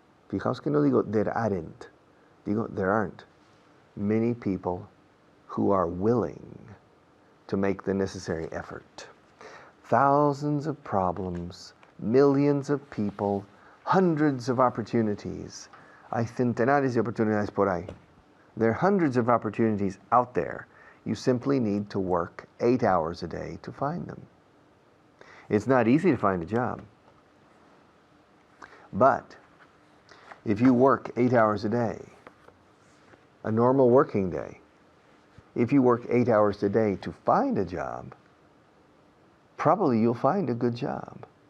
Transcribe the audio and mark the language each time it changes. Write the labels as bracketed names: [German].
[Spanish] Fijaos que no digo [English] there aren't. [Spanish] Digo [English] there aren't many people who are willing to make the necessary effort. Thousands of problems, millions of people, hundreds of opportunities. [Spanish] Hay centenares de oportunidades por ahí. [English] There are hundreds of opportunities out there. You simply need to work 8 hours a day to find them. It's not easy to find a job. But if you work 8 hours a day, a normal working day, if you work 8 hours a day to find a job, probably you'll find a good job.